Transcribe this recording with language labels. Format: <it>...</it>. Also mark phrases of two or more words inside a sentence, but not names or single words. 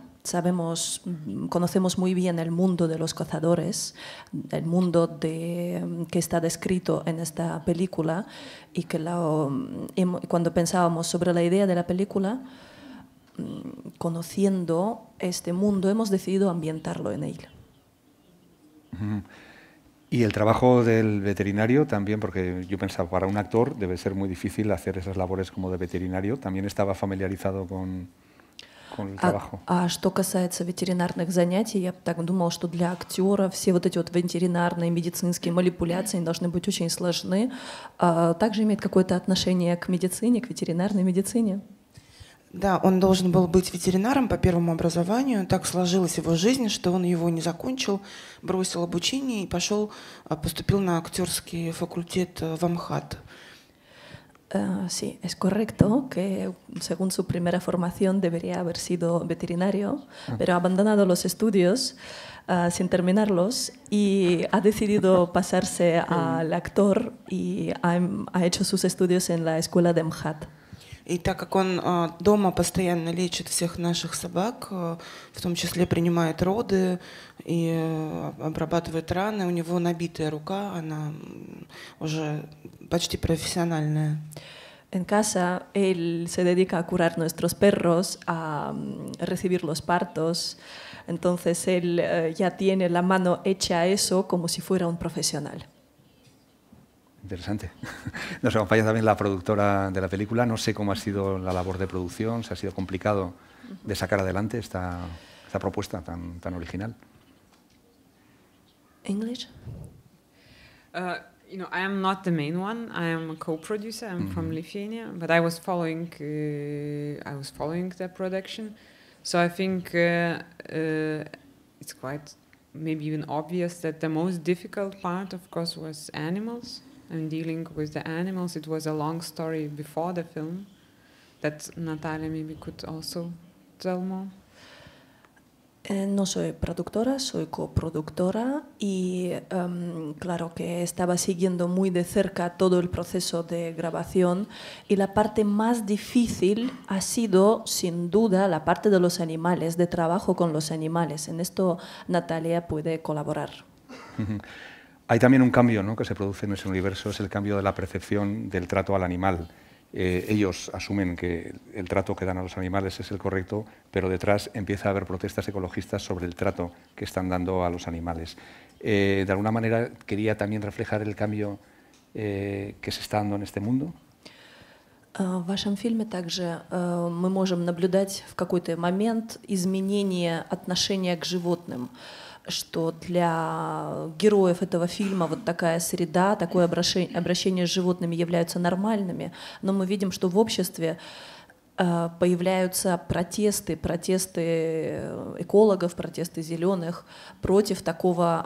<es>Conocemos muy bien el mundo de los cazadores, el mundo que está descrito en esta película, y que cuando pensábamos sobre la idea de la película, conociendo este mundo, hemos decidido ambientarlo en él. Y el trabajo del veterinario también, porque yo pensaba, para un actor debe ser muy difícil hacer esas labores como de veterinario. ¿También estaba familiarizado con el trabajo?</es> <ru>Что касается ветеринарных занятий, я так думала, что для актера все вот эти вот ветеринарные медицинские манипуляции должны быть очень сложны. Также имеет какое-то отношение к медицине, к ветеринарной медицине? Да, он должен был быть ветеринаром по первому образованию. Так сложилась его жизнь, что он его не закончил, бросил обучение и поступил на актерский факультет в МХАТ.</ru> <es>Sí, es correcto que según su primera formación debería haber sido veterinario, pero ha abandonado los estudios sin terminarlos y ha decidido pasarse al actor y ha hecho sus estudios en la escuela de MHAT.</es> <ru>И так как он дома постоянно лечит всех наших собак, в том числе принимает роды и обрабатывает раны, у него набитая рука, она уже почти профессиональная.</ru> <es>En casa, él se dedica a curar nuestros perros, a recibir los partos. Entonces, él ya tiene la mano hecha a eso como si fuera un profesional. Interesante. Nos acompaña también la productora de la película. No sé cómo ha sido la labor de producción, si ha sido complicado de sacar adelante esta propuesta tan original.</es> <en>English? I am not the main one. I am a co-producer. I'm from Lithuania, but I was following the production. So I think it's quite maybe even obvious that the most difficult part, of course, was animals. And dealing with the animals. It was a long story before the film that Natalia maybe could also tell more.</en> <es>No soy productora, soy coproductora y claro que estaba siguiendo muy de cerca todo el proceso de grabación, y la parte más difícil ha sido sin duda la parte de los animales, de trabajo con los animales. En esto Natalia puede colaborar. Hay también un cambio, ¿no?, que se produce en ese universo, es el cambio de la percepción del trato al animal. Ellos asumen que el trato que dan a los animales es el correcto, pero detrás empieza a haber protestas ecologistas sobre el trato que están dando a los animales. De alguna manera, quería también reflejar el cambio que se está dando en este mundo.</es> <ru>В вашем фильме также мы можем наблюдать в какой-то момент изменение отношения к животным, что для героев этого фильма вот такая среда, такое обращение с животными являются нормальными, но мы видим, что в обществе появляются протесты экологов, протесты зеленых против такого обращения.</ru>